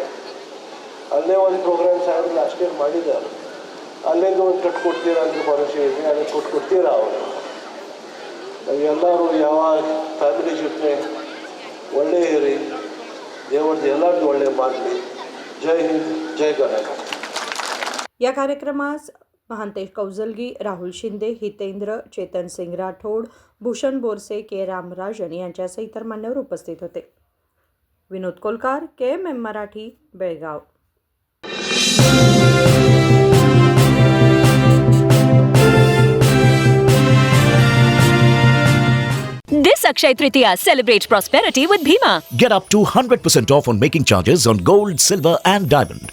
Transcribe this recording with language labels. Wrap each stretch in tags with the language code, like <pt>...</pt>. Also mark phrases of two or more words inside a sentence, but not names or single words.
<kn>ಅಲ್ಲೇ ಒಂದು ಪ್ರೋಗ್ರಾಮ್ ಸಾಹೇಬ್</kn> <en>last year</en> <kn>ಮಾಡಿದ್ದಾರೆ. ಅಲ್ಲೇದು ಒಂದು ಕಟ್ಕೊಡ್ತೀರಾ ಅಂತ ಭರವಸೆ ಇದೆ, ಅದನ್ನು ಕೊಟ್ಕೊಡ್ತೀರಾ ಅವರು. ಎಲ್ಲರೂ ಯಾವಾಗ ಫ್ಯಾಮಿಲಿ ಜೊತೆ ಒಳ್ಳೆ ಇರಿ, ದೇವರದ್ದು ಎಲ್ಲರದ್ದು ಒಳ್ಳೆ ಮಾಡಲಿ. ಜೈ ಹಿಂದ್, ಜೈ ಕರ್ನಾಟಕ.</kn> <mr>या कार्यक्रमास महांतेश कौजलगी, राहुल शिंदे, हितेंद्र, चेतन सिंग राठोड, भूषण बोरसे, के रामराजन यांच्यासह इतर मान्यवर उपस्थित होते. विनोद कोलकार, KMM मराठी, बेळगाव.</mr> <en>This Akshaya Tritiya celebrate prosperity with Bhima Get up to 100% off on making charges on gold, silver and diamond.</en>